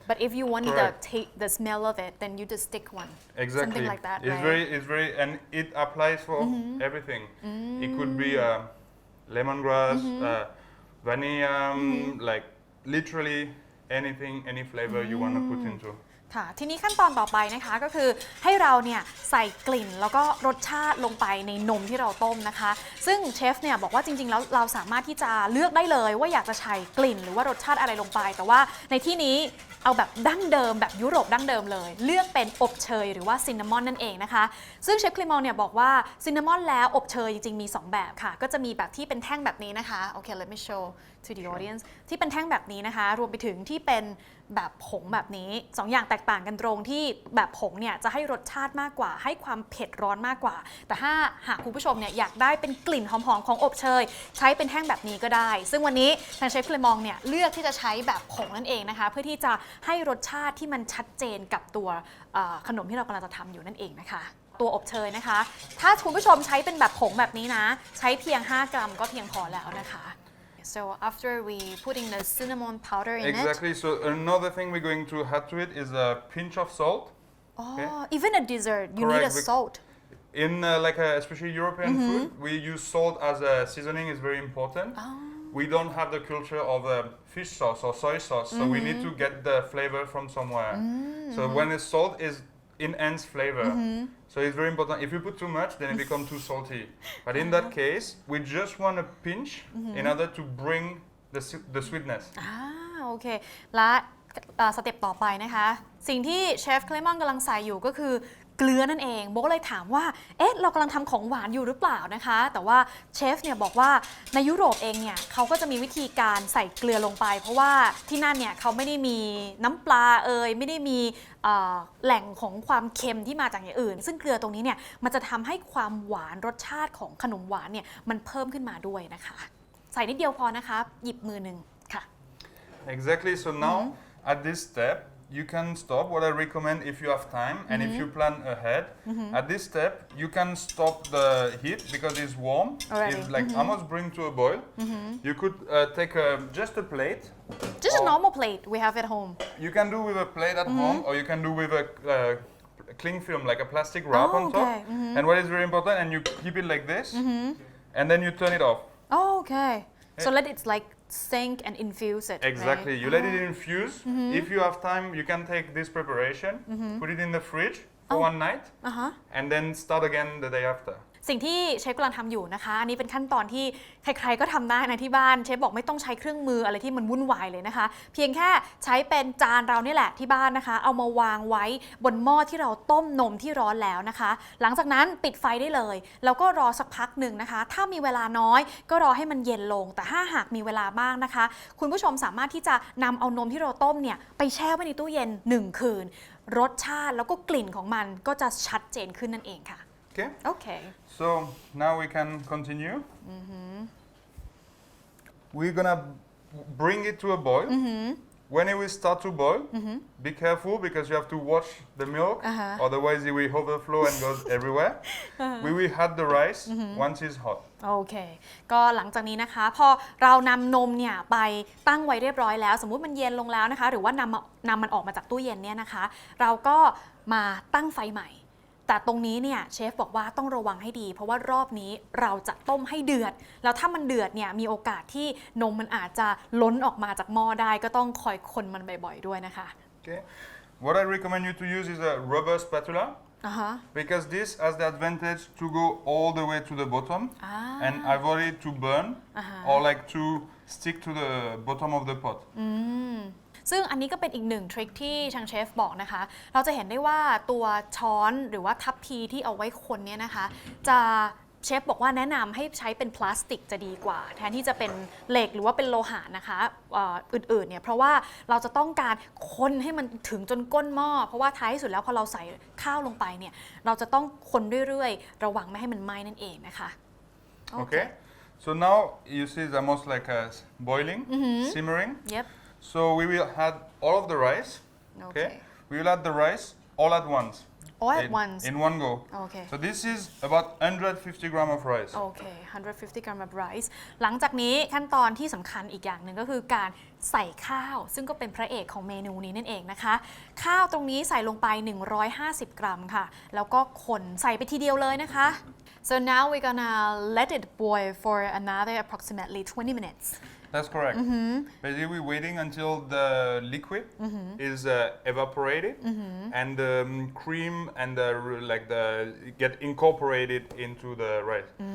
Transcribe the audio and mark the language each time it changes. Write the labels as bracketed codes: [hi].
[en] But if you want the smell of it, then you just stick one. Exactly. Something like that, It's right? it's very, and it applies for everything. It could be lemongrass, vanilla, like literally anything, any flavor you want to put into. [th] ค่ะทีนี้ขั้นตอนต่อไปนะคะก็คือให้เราเนี่ยใส่กลิ่นแล้วก็รสชาติลงไปในนมที่เราต้มนะคะซึ่งเชฟเนี่ยบอกว่าจริงๆแล้วเราสามารถที่จะเลือกได้เลยว่าอยากจะใส่กลิ่นหรือว่ารสชาติอะไรลงไปแต่ว่าในที่นี้เอาแบบดั้งเดิมแบบยุโรปดั้งเดิมเลยเลือกเป็นอบเชยหรือว่าซินนามอนนั่นเองนะคะซึ่งเชฟคลีมองเนี่ยบอกว่าซินนามอนแล้วอบเชยจริงๆมี2แบบค่ะก็จะมีแบบที่เป็นแท่งแบบนี้นะคะโอเค [en] let me show to the audience [th] ที่เป็นแท่งแบบนี้นะคะรวมไปถึงที่เป็น แบบผงแบบนี้2อย่างแตกต่างกันตรงที่แบบผงเนี่ยจะให้รสชาติมากกว่าให้ความเผ็ดร้อนมากกว่าแต่ถ้าหากคุณผู้ชมเนี่ยอยากได้เป็นกลิ่นหอมๆของอบเชยใช้เป็นแท่งแบบนี้ก็ได้ซึ่งวันนี้ทางเชฟคลีมองเนี่ยเลือกที่จะใช้แบบผงนั่นเองนะคะเพื่อที่จะให้รสชาติที่มันชัดเจนกับตัวขนมที่เรากำลังจะทำอยู่นั่นเองนะคะตัวอบเชยนะคะถ้าคุณผู้ชมใช้เป็นแบบผงแบบนี้นะใช้เพียง5 กรัมก็เพียงพอแล้วนะคะ [en] So after we putting the cinnamon powder in Exactly. So another thing we're going to add to it is a pinch of salt. Oh, even a dessert, you need a salt. In especially European food, we use salt as a seasoning is very important. We don't have the culture of fish sauce or soy sauce, so we need to get the flavor from somewhere. So when the salt is enhance flavor. So it's very important. If you put too much, then it becomes too salty. But in that case, we just want a pinch in order to bring the sweetness. [th] โอเคและสเต็ปต่อไปนะคะสิ่งที่เชฟเคลมอนกำลังใส่อยู่ก็คือเกลือนั่นเองโบก็เลยถามว่าเอ๊ะเรากำลังทำของหวานอยู่หรือเปล่านะคะแต่ว่าเชฟเนี่ยบอกว่าในยุโรปเองเนี่ยเขาก็จะมีวิธีการใส่เกลือลงไปเพราะว่าที่นั่นเนี่ยเขาไม่ได้มีน้ำปลาไม่ได้มีแหล่งของความเค็มที่มาจากอย่างอื่นซึ่งเกลือตรงนี้เนี่ยมันจะทำให้ความหวานรสชาติของขนมหวานเนี่ยมันเพิ่มขึ้นมาด้วยนะคะใส่นิดเดียวพอนะคะหยิบมือหนึ่งค่ะ [en] Exactly. So now at this step you can stop. What I recommend if you have time and if you plan ahead, at this step you can stop the heat because it's warm. It's like almost bring to a boil. You could take just a plate. Just a normal plate we have at home. You can do with a plate at home or you can do with a cling film like a plastic wrap on top. And what is very important, and you keep it like this and then you turn it off. Oh, okay. So let it like sink and infuse it. Exactly. Right? You let it infuse. If you have time, you can take this preparation, put it in the fridge for one night, and then start again the day after. [th] สิ่งที่เชฟกำลังทำอยู่นะคะอันนี้เป็นขั้นตอนที่ใครๆก็ทำได้นะที่บ้านเชฟบอกไม่ต้องใช้เครื่องมืออะไรที่มันวุ่นวายเลยนะคะเพียงแค่ใช้เป็นจานเรานี่แหละที่บ้านนะคะเอามาวางไว้บนหม้อที่เราต้มนมที่ร้อนแล้วนะคะหลังจากนั้นปิดไฟได้เลยแล้วก็รอสักพักหนึ่งนะคะถ้ามีเวลาน้อยก็รอให้มันเย็นลงแต่ถ้าหากมีเวลามากนะคะคุณผู้ชมสามารถที่จะนำเอานมที่เราต้มเนี่ยไปแช่ไว้ในตู้เย็น1 คืนรสชาติแล้วก็กลิ่นของมันก็จะชัดเจนขึ้นนั่นเองค่ะ [en] Okay. Okay. So now we can continue. We're gonna bring it to a boil. When it will start to boil, be careful because you have to watch the milk, otherwise it will overflow and goes everywhere. We will add the rice once it's hot. [th] โอเค ก็หลังจากนี้นะคะ พอเรานำนมเนี่ยไปตั้งไว้เรียบร้อยแล้ว สมมุติมันเย็นลงแล้วนะคะ หรือว่านำมันออกมาจากตู้เย็นเนี่ยนะคะ เราก็มาตั้งไฟใหม่ แต่ตรงนี้เนี่ยเชฟบอกว่าต้องระวังให้ดี เพราะว่ารอบนี้เราจะต้มให้เดือด แล้วถ้ามันเดือดเนี่ยมีโอกาสที่นมมันอาจจะล้นออกมาจากหม้อได้ ก็ต้องคอยคนมันบ่อยๆด้วยนะคะ [en] Okay. What I recommend you to use is a rubber spatula. Because this has the advantage to go all the way to the bottom and avoid it to burn or like to stick to the bottom of the pot. [th] ซึ่งอันนี้ก็เป็นอีกหนึ่งทริคที่ทางเชฟบอกนะคะ เราจะเห็นได้ว่าตัวช้อนหรือว่าทัพพีที่เอาไว้คนเนี่ยนะคะ จะเชฟบอกว่าแนะนำให้ใช้เป็นพลาสติกจะดีกว่า แทนที่จะเป็นเหล็กหรือว่าเป็นโลหะนะคะอื่นๆเนี่ยเพราะว่าเราจะต้องการคนให้มันถึงจนก้นหม้อเพราะว่าท้ายที่สุดแล้วพอเราใส่ข้าวลงไปเนี่ยเราจะต้องคนเรื่อยๆระวังไม่ให้มันไหม้นั่นเองนะคะ [en] Okay. So now you see it's almost like a boiling, simmering. Yep. So we will add all of the rice. Okay. We will add the rice all at once. All at once. In one go. Okay. So this is about 150 grams of rice. Okay, 150 grams of rice [th] หลังจากนี้ขั้นตอนที่สำคัญอีกอย่างหนึ่งก็คือการใส่ข้าวซึ่งก็เป็นพระเอกของเมนูนี้นั่นเองนะคะ ข้าวตรงนี้ใส่ลงไป 150 กรัมค่ะ แล้วก็คนใส่ไปทีเดียวเลยนะคะ [en] So now we're gonna let it boil for another approximately 20 minutes. That's correct. Basically, we're waiting until the liquid is evaporated and the cream and the get incorporated into the rice.